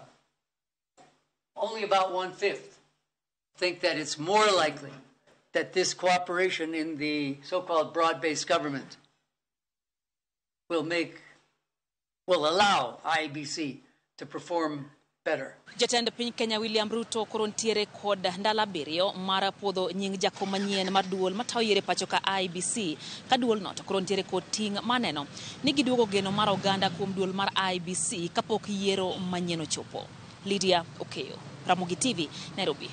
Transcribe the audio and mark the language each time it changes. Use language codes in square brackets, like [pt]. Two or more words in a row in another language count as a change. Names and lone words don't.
[en] Only about 1/5 think that it's more likely that this cooperation in the so-called broad-based government will allow IBC to perform better. [luo] Jatend piny Kenya William Ruto korontiere kod ndala 7 mar puodho nying jakom manyien mar duol matayo yiere pacho ka IBC ka duol no to korontiere kod ting maneno ni giduogo geno mar oganda kuom duol mar IBC kapok yiero manyien ochopo. Lydia Okeyo, Ramogi TV, Nairobi.